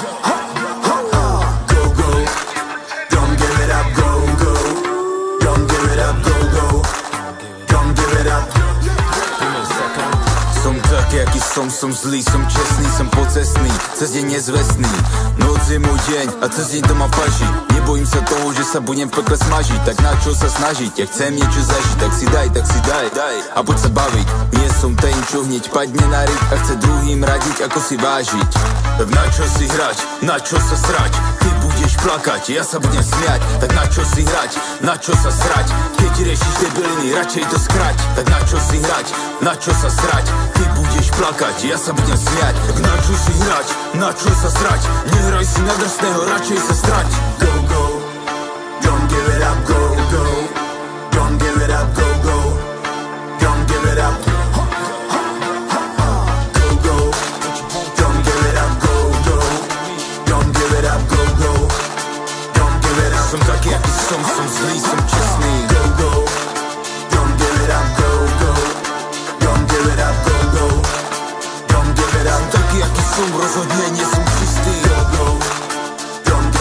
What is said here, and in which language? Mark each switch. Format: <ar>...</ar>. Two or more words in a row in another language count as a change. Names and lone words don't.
<en>go, don't give it up, go, go, don't give it up, go, go, don't give it up.</en> <sk>Som taký, aký som zlý, som čestný, som pocestný, cez deň nezvestný. Noc je môj deň a cez deň doma faží. Nebojím sa toho, že sa budem v pekle smažiť, tak na čo sa snažiť? Ja chcem niečo zažiť, tak si daj a poď sa baviť. Nie som ten, čo hneď padne na ryť a chce druhým radiť, ako si vážiť. Tak na čo si hrať, na čo sa srať? Ty budeš plakať, ja sa budem smiať. Tak na čo si hrať, na čo sa srať? Keď riešiš debiliny, radšej to skrať. Tak na čo si hrať, na čo sa srať? Ty budeš plakať, ja sa budem smiať. Tak na čo si hrať, na čo sa srať? Nehraj si na drsného, radšej sa strať.</sk> <en>Go, go, don't give it up, go, go, don't give it up, go, go, don't give it up. Go, go, don't give it up, go, go, don't give it up, go, go, don't give it up.</en> <sk>Som taký, aký som zlý, som čestný.</sk> <en>Go, go, don't give it up, go, go, don't give it up, go, go, don't give it up.</en> <sk>Som taký, aký som, rozhodne nie som čistý.</sk> <en>Go, go, don't</en>